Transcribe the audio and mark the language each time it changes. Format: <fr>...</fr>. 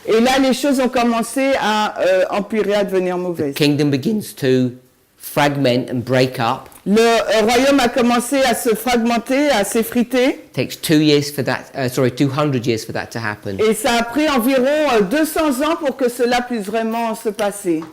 <fr>Et là, les choses ont commencé à empirer, à devenir</fr> <en>The</en> <fr>mauvaises.</fr> <en>kingdom begins to fragment and break up.</en> <fr>Le royaume a commencé à se fragmenter, à s'effriter.</fr> <en>It takes 2 years for that, 200 years for that to happen.</en> <fr>Et ça a pris environ 200 ans pour que cela puisse vraiment se passer.</fr>